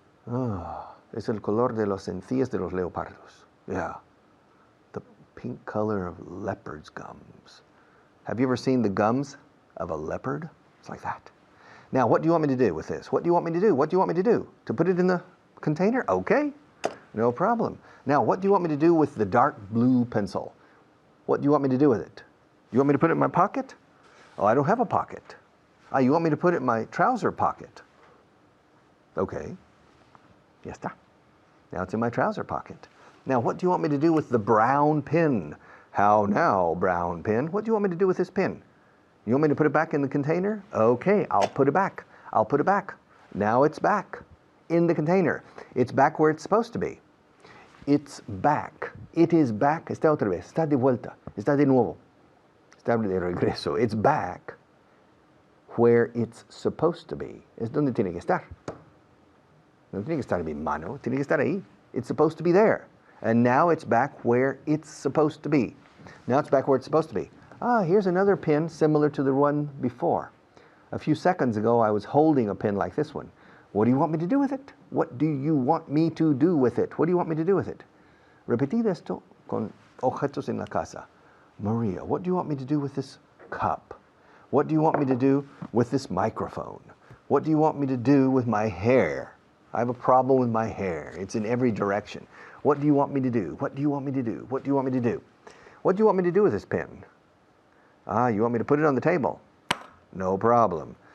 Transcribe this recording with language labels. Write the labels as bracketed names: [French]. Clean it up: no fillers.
[Spanish] Oh, es el color de las encías de los leopardos. [English] Yeah. The pink color of leopard's gums. Have you ever seen the gums of a leopard? It's like that. Now, what do you want me to do with this? What do you want me to do? What do you want me to do? To put it in the container? Okay, no problem. Now, what do you want me to do with the dark blue pencil? What do you want me to do with it? You want me to put it in my pocket? Oh, I don't have a pocket. Ah, you want me to put it in my trouser pocket? Okay, [Spanish] ya está. [English] Now it's in my trouser pocket. Now, what do you want me to do with the brown pen? How now, brown pen? What do you want me to do with this pen? You want me to put it back in the container? Okay, I'll put it back. I'll put it back. Now it's back in the container. It's back where it's supposed to be. It's back. It is back. [Spanish] Está otra vez. Está de vuelta. Está de nuevo. Está de regreso. [English] It's back where it's supposed to be. [Spanish] Es donde tiene que estar. No tiene que estar en mi mano. Tiene que estar ahí. [English] It's supposed to be there. And now it's back where it's supposed to be. Now it's back where it's supposed to be. Ah, here's another pin similar to the one before. A few seconds ago, I was holding a pin like this one. What do you want me to do with it? What do you want me to do with it? What do you want me to do with it? [Spanish] Repetid esto con objetos en la casa. [English] Maria, what do you want me to do with this cup? What do you want me to do with this microphone? What do you want me to do with my hair? I have a problem with my hair. It's in every direction. What do you want me to do? What do you want me to do? What do you want me to do? What do you want me to do with this pen? Ah, you want me to put it on the table? No problem.